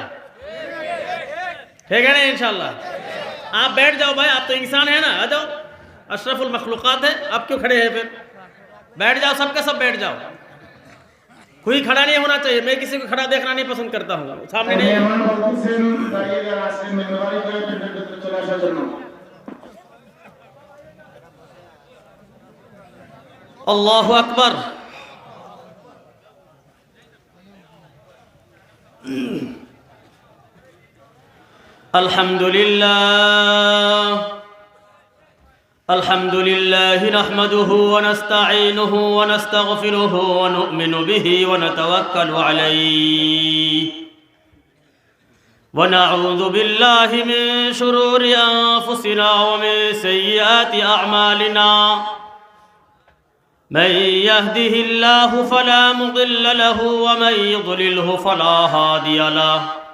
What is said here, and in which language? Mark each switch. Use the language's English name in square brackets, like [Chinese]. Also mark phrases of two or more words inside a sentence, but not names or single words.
[Hindi] ठीक है ना? इंशाल्लाह। आप बैठ जाओ भाई, आप तो इंसान है ना, आ जाओ, [Arabic] أشرف المخلوقات [Hindi] है, आप क्यों खड़े हैं? फिर बैठ जाओ, सबके सब बैठ जाओ। कोई खड़ा नहीं होना चाहिए, मैं किसी को खड़ा देखना नहीं पसंद करता हूँ, सामने नहीं। [Arabic] الله أكبر. الحمد لله نحمده ونستعينه ونستغفره ونؤمن به ونتوكل عليه ونعوذ بالله من شرور أنفسنا ومن سيئات أعمالنا. من يهده الله فلا مضل له ومن يضلله فلا هادي له.